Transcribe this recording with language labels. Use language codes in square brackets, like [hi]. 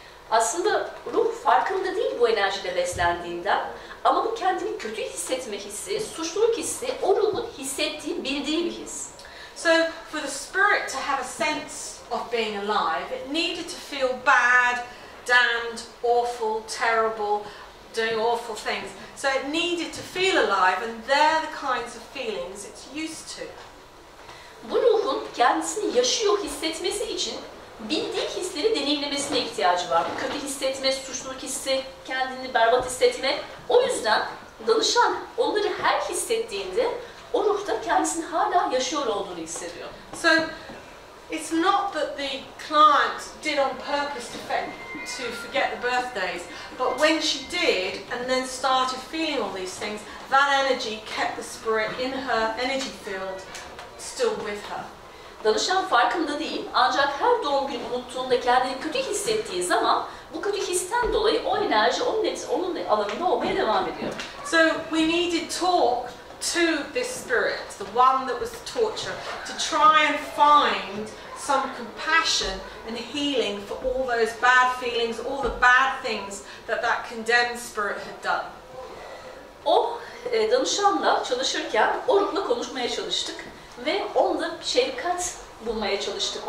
[tr] Aslında ruh farkında değil bu enerjide beslendiğinden ama bu kendini kötü hissetme hissi, suçluluk hissi o ruhun hissettiği, bildiği bir his. [en] So for the spirit to have a sense of being alive, it needed to feel bad, damned, awful, terrible, doing awful things. So it needed to feel alive, and they're the kinds of feelings it's used to. [tr] Bu ruhun kendisini yaşıyor hissetmesi için bildiği hisleri deneyimlemesine ihtiyacı var. Kötü hissetme, suçluluk hissi, kendini berbat hissetme. O yüzden danışan onları her hissettiğinde o ruhta kendisini hala yaşıyor olduğunu hissediyor. [en] So it's not that the client did on purpose to forget the birthdays, but when she did and then started feeling all these things, that energy kept the spirit in her energy field still with her. [tr] Danışan farkında değil, ancak her doğum günü unuttuğunda kendini kötü hissettiği zaman bu kötü histen dolayı o enerji onun alanında olmaya devam ediyor. [en] So we needed talk to this spirit, the one that was the torturer, to try and find some compassion and healing for all those bad feelings, all the bad things that condemned spirit had done. [tr] O danışanla çalışırken o ruhla konuşmaya çalıştık ve onda şefkat bulmaya çalıştık.